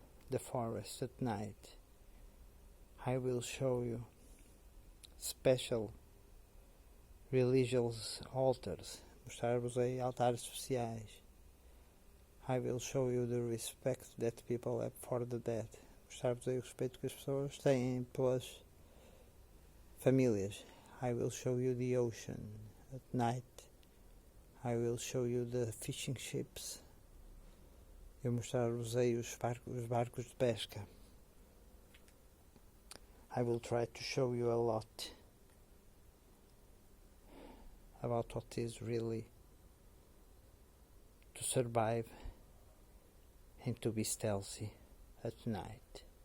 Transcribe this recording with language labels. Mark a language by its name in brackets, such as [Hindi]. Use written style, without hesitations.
[English] the forest at night. I will show you special religious altars. [Portuguese] Mostrar-vos aí altares especiais. [English] I will show you the respect that people have for the dead. [Portuguese] Mostrar-vos aí o respeito que as pessoas têm pelas famílias. [English] I will show you the ocean at night. I will show you the fishing ships. [Portuguese] Eu mostrar-vos aí os barcos de pesca. [English] I will try to show you a lot about what is really to survive and to be stealthy at night.